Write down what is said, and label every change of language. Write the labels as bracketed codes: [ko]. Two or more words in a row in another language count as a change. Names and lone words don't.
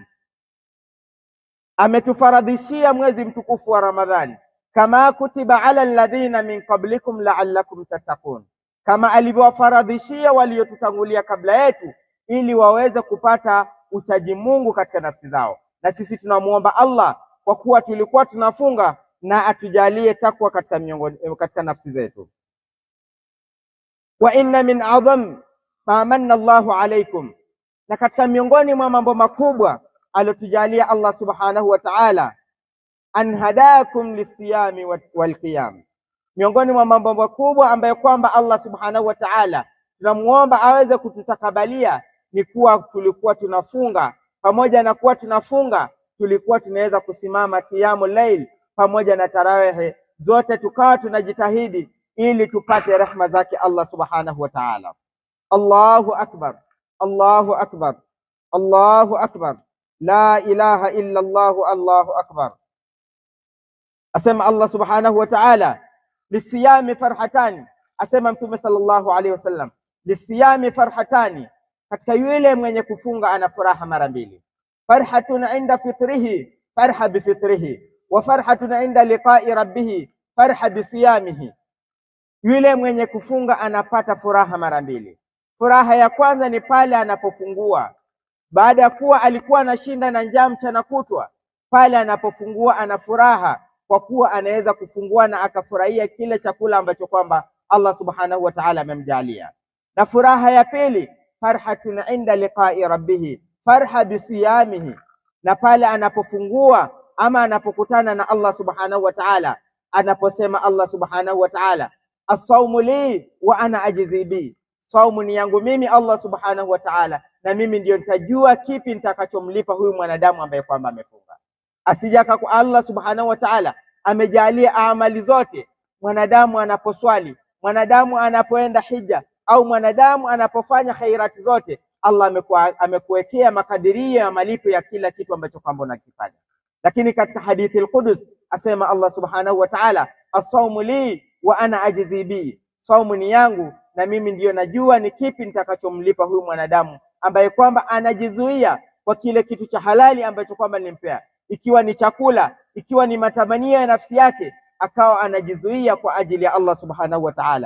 [sw] Ametufaradhishia mwezi mtukufu wa Ramadhani, [ar] كما كتب على الذين من قبلكم لعلكم تتقون, [sw] kama alivyowafaradhishia waliotutangulia kabla yetu, ili waweze kupata uchaji Mungu katika nafsi zao. Na sisi tunamuomba Allah kwa kuwa tulikuwa tunafunga, na atujalie takwa katika nafsi zetu. [ar] وإن من أعظم ما منّ الله عليكم, [sw] na katika miongoni mwa mambo makubwa alotujalia [ar] الله سبحانه وتعالى, أن هداكم للصيام والقيام. [sw] Miongoni mwa mambo makubwa ambayo kwamba [ar] الله سبحانه وتعالى [sw] tunamuomba aweze kututakabalia ni kuwa tulikuwa tunafunga, pamoja na kuwa tunafunga tulikuwa tunaweza kusimama [ar] قيام الليل [sw] pamoja na tarawehe, zote tukawa tunajitahidi ili tupate rehma zake [ar] الله سبحانه وتعالى. الله أكبر، الله أكبر، الله أكبر، لا إله إلا الله، الله أكبر. [sw] Asema [ar] الله سبحانه وتعالى, للصائم فرحتان, [sw] asema Mtume [ar] صلى الله عليه وسلم, للصائم فرحتان, [sw] katika yule mwenye kufunga ana furaha mara mbili. [ar] فرحة عند فطره، فرح بفطره، وفرحة عند لقاء ربه، فرح بصيامه. [sw] Yule mwenye kufunga anapata furaha mara mbili. Furaha ya kwanza ni pale anapofungua, baada ya kuwa alikuwa anashinda na njaa mchana kutwa, pale anapofungua ana furaha kwa kuwa anaweza kufungua na akafurahia kile chakula ambacho kwamba [ar] الله سبحانه وتعالى [sw] amemjalia. Na furaha ya pili, [ar] فرحة عند لقاء ربه، فرح بصيامه, [sw] na pale anapofungua ama anapokutana na [ar] الله سبحانه وتعالى, [sw] anaposema [ar] الله سبحانه وتعالى, الصوم لي وأنا أجزي به, [sw] saumu ni yangu mimi [ar] الله سبحانه وتعالى, [sw] na mimi ndio nitajua kipi nitakachomlipa huyu mwanadamu ambaye kwamba amefunga. Asijaka kwa [ar] الله سبحانه وتعالى [sw] amejalia amali zote, mwanadamu anaposwali, mwanadamu anapoenda hija, au mwanadamu anapofanya khairati zote, Allah amekuwekea makadirio ya malipo ya kila kitu ambacho kwamba unakifanya. Lakini katika hadithi al-Qudus asema [ar] الله سبحانه وتعالى, الصوم لي وأنا أجزي به, [sw] saumu ni yangu na mimi ndio najua ni kipi nitakachomlipa huyu mwanadamu ambaye kwamba anajizuia kwa kile kitu cha halali ambacho kwamba nilimpea, ikiwa ni chakula, ikiwa ni matamanio ya nafsi yake, akawa anajizuia kwa ajili ya [ar] الله سبحانه وتعالى.